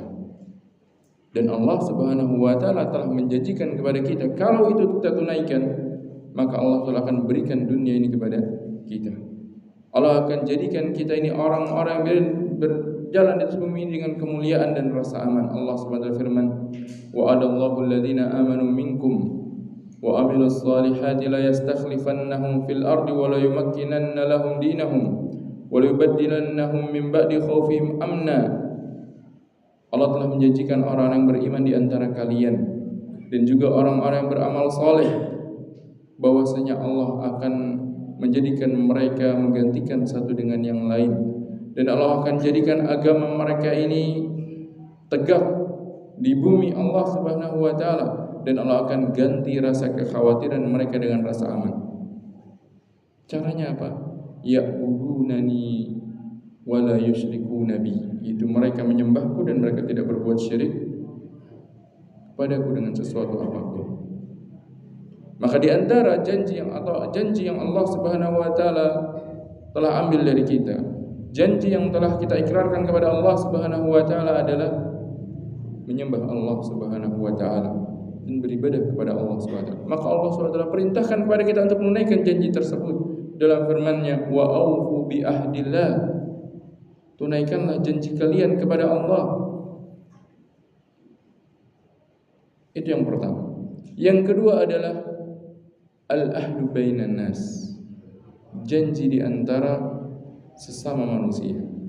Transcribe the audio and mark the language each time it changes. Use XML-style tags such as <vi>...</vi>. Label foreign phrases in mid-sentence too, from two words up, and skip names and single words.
<id>Dan Allah</id> <ar>سبحانه وتعالى</ar> <id>telah menjanjikan kepada kita, kalau itu kita tunaikan, maka Allah telah akan berikan dunia ini kepada kita. Allah akan jadikan kita ini orang-orang yang berjalan di atas bumi ini dengan kemuliaan dan rasa aman. Allah</id> <ar>سبحانه وتعالى</ar> <id>firman,</id> <ar>"وعد الله الذين آمنوا منكم وعملوا الصالحات ليستخلفنهم في الأرض وليمكنن لهم دينهم وليبدلنهم من بعد خوفهم أمنا."</ar> <id>Allah telah menjanjikan orang-orang yang beriman di antara kalian dan juga orang-orang yang beramal saleh bahwasanya Allah akan menjadikan mereka menggantikan satu dengan yang lain, dan Allah akan jadikan agama mereka ini tegak di bumi Allah</id> <ar>سبحانه وتعالى,</ar> <id>dan Allah akan ganti rasa kekhawatiran mereka dengan rasa aman. Caranya apa?</id> <ar>يعبدونني ولا يشركون بي.</ar> <id>Itu mereka menyembahku dan mereka tidak berbuat syirik padaku dengan sesuatu apapun. Maka di antara janji yang Allah</id> <ar>سبحانه وتعالى</ar> <id>telah ambil dari kita, janji yang telah kita ikrarkan kepada Allah</id> <ar>سبحانه وتعالى</ar> <id>adalah menyembah Allah</id> <ar>سبحانه وتعالى</ar> <id>dan beribadah kepada Allah</id> <ar>سبحانه وتعالى.</ar> <id>Maka Allah</id> <ar>سبحانه وتعالى</ar> <id>perintahkan kepada kita untuk menunaikan janji tersebut dalam firman-Nya,</id> <ar>وأوفوا بعهد الله.</ar> <id>Tunaikanlah janji kalian kepada Allah. Itu yang pertama. Yang kedua adalah</id> <ar>العهد بين الناس.</ar> <id>Janji di antara sesama manusia.</id>